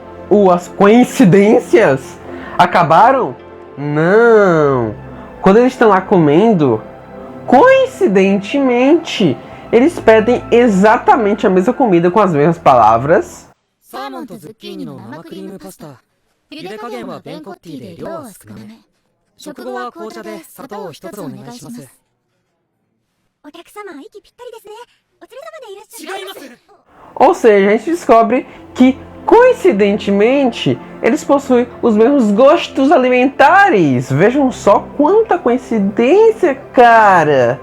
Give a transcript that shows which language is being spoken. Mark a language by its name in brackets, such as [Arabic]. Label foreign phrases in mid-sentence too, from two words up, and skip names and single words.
[Portuguese] Ou as coincidências acabaram? Não. Quando eles estão lá comendo, coincidentemente, eles pedem exatamente a mesma comida com as mesmas palavras. [Japanese] サーモンとズッキーニの生クリームパスタ. 茹で加減はベンコッティで量は少なめ. 食後は紅茶で砂糖を一つお願いします. [Portuguese] Ou seja, a gente descobre que, coincidentemente, eles possuem os mesmos gostos alimentares. Vejam só quanta coincidência, cara!